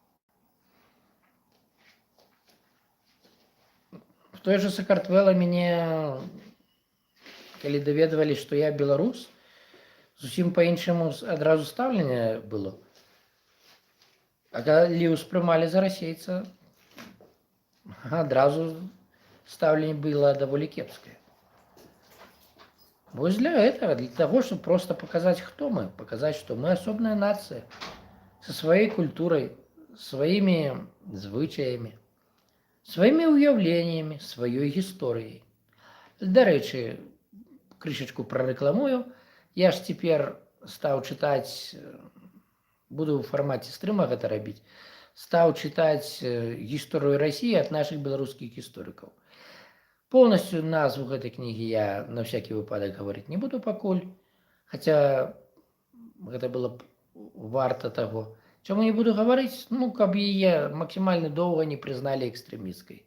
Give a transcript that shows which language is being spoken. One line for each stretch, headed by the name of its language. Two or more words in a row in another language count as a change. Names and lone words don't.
Belarusian: В той же Сакартвела мяне, калі даведвалі, што я беларус, зусім па-іншаму адразу стаўленне было. А калі ўспрымалі за расейца, адразу стаўленне было даволі кепскае.
Russian: Вось для этого, для того, чтобы просто показать, кто мы, показать, что мы особная нация, со своей культурой, своими звычаями, своими уявлениями, своей историей.
Belarusian: Дарэчы, крышечку прарэкламую, я ж цяпер стаў чытаць, буду ў фармаце стрыма гэта рабіць, стаў чытаць гісторыю
Russian: России от наших
Belarusian: беларускіх гісторыкаў. Полностью назву гэтай кнігі я на всякий выпадак гаварыць не буду пакуль, хаця гэта было б варта таго. Чаму не буду гаварыць? Каб яе максімальна доўга не прызналі экстрэмісцкай.